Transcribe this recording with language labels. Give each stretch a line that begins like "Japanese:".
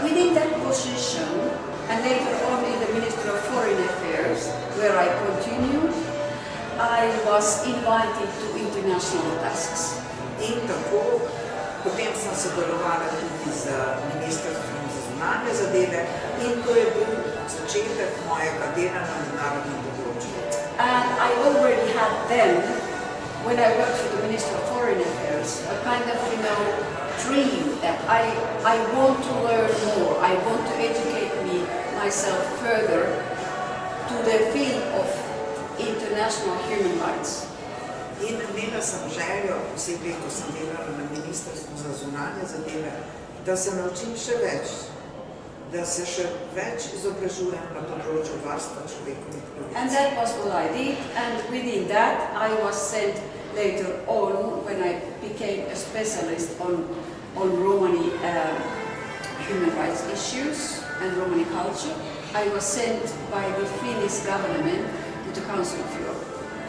English: Within that position, and later on in the Ministry of Foreign Affairs, where I continued, I was invited to international tasks.
Slovenian: In tako, potem sem sodelovala tudi z Ministrstvom za zunanje zadeve in to je bil začetek mojega dela na mednarodnem področju.
English: And I already had then, when I worked for the Minister of Foreign Affairs, a kind of, dream that I want to learn more. I want to educate myself further to the field of international human rights.
Slovenian: In imela sem željo, posebej, ko sem delala na Ministrstvu za zunanje zadeve, da se naučim še več, da se še več izobražujem na področju varstva človekovih pravic.
English: And that was what I did, and within that I was sent later on, when I became a specialist on Romani human rights issues and Romani culture, I was sent by the Finnish government to the Council of Europe.